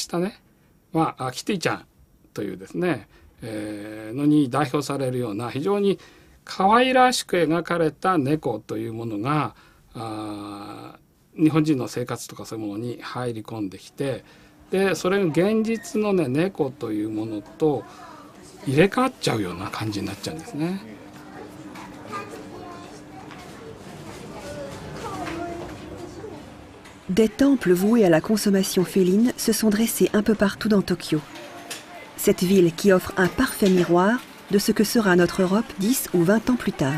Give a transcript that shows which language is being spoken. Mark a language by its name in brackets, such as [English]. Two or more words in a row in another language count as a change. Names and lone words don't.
[Japanese] したね、キティちゃんというですね、のに代表されるような非常に可愛らしく描かれた猫というものが日本人の生活とかそういうものに入り込んできて、でそれが現実のね、猫というものと入れ替わっちゃうような感じになっちゃうんですね。 [French] Des temples voués à la consommation féline se sont dressés un peu partout dans Tokyo. Cette ville qui offre un parfait miroir de ce que sera notre Europe 10 ou 20 ans plus tard.